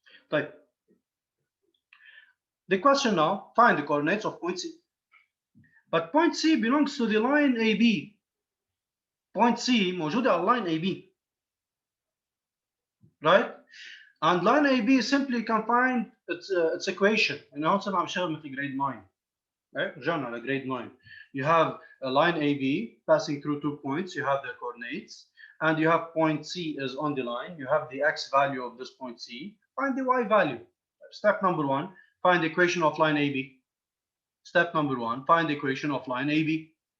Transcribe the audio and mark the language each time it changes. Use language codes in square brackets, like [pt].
[en] طيب the question now, find the coordinates of point c. But point c belongs to the line AB. Point C [ar] موجودة على [en] line AB. Right? And line AB simply can find its equation. [ar] And هون صرنا عم نشتغل مثل grade 9. [en] Right? [ar] رجعنا على grade 9. [en] You have a line AB passing through 2 points. You have the coordinates. And you have point C is on the line. You have the x value of this point C. Find the y value. Step number 1, find the equation of line AB. Step number 1, find the equation of line AB.